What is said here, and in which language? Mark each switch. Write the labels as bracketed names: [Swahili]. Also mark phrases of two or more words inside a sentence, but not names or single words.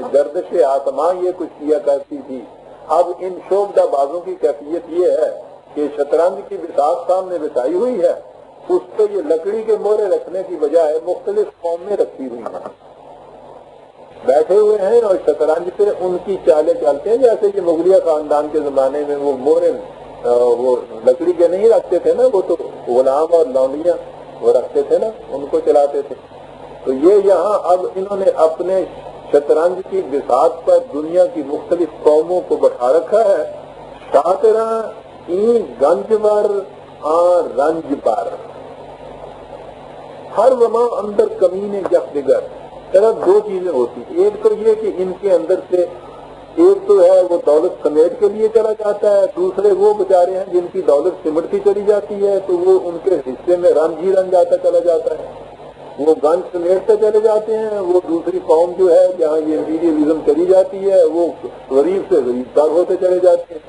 [Urdu] گردش آسمان یہ کچھ کیا کرتی تھی، اب ان شوبدہ بازوں کی کیفیت یہ ہے کہ شطرنج کی بساط سامنے بچائی ہوئی ہے، اس پہ یہ لکڑی کے مورے رکھنے کی بجائے مختلف قومیں رکھی ہوئی ہیں، بیٹھے ہوئے ہیں اور شطرنج پہ ان کی چالیں چلتے ہیں، جیسے کہ مغلیہ خاندان کے زمانے میں وہ مورے وہ لکڑی کے نہیں رکھتے تھے نا، وہ تو غلام اور لونڈیاں وہ رکھتے تھے نا، ان کو چلاتے تھے۔ تو یہ یہاں اب انہوں نے اپنے شطرنج کی بساط پر دنیا کی مختلف قوموں کو بٹھا رکھا ہے، [Persian] شاطراں این گنجور رنج پر، ہر زمان اندر کمین یک دیگر۔ [Urdu] دو چیزیں ہوتی، ایک تو یہ کہ ان کے اندر سے ایک تو ہے وہ دولت سمیٹ کے لیے چلا جاتا ہے، دوسرے وہ بیچارے ہیں جن کی دولت سمٹتی چلی جاتی ہے تو وہ ان کے حصے میں رنج ہی رنج آتا چلا جاتا ہے، وہ گنج سمیٹتے چلے جاتے ہیں، وہ دوسری قوم جو ہے جہاں یہ امپیریلزم چلی جاتی ہے وہ غریب سے غریب تر ہوتے چلے جاتے ہیں۔